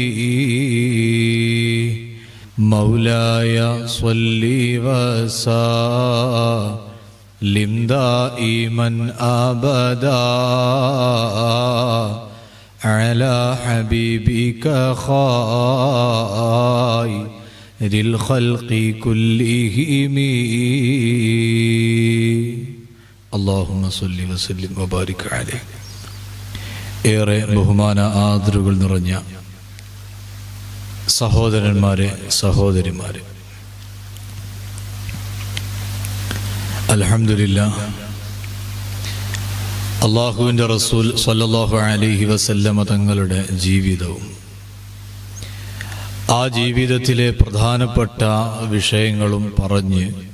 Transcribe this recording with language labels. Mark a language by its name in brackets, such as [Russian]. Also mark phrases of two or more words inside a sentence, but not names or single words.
[Arabic] مولاي صل وسلم دائما أبدا على حبيبك خير الخلق كلهم. اللهم صل وسلم وبارك عليه. [Malayalam] ഏറെ ബഹുമാന ആദരവുകൾ നിറഞ്ഞ സഹോദരന്മാരെ, സഹോദരിമാരെ, അൽഹംദുലില്ലാഹ്, അല്ലാഹുവിൻ്റെ റസൂൽ [Arabic] صلى الله عليه وسلم [Malayalam] തങ്ങളുടെ ജീവിതവും ആ ജീവിതത്തിലെ പ്രധാനപ്പെട്ട വിഷയങ്ങളും പറഞ്ഞ്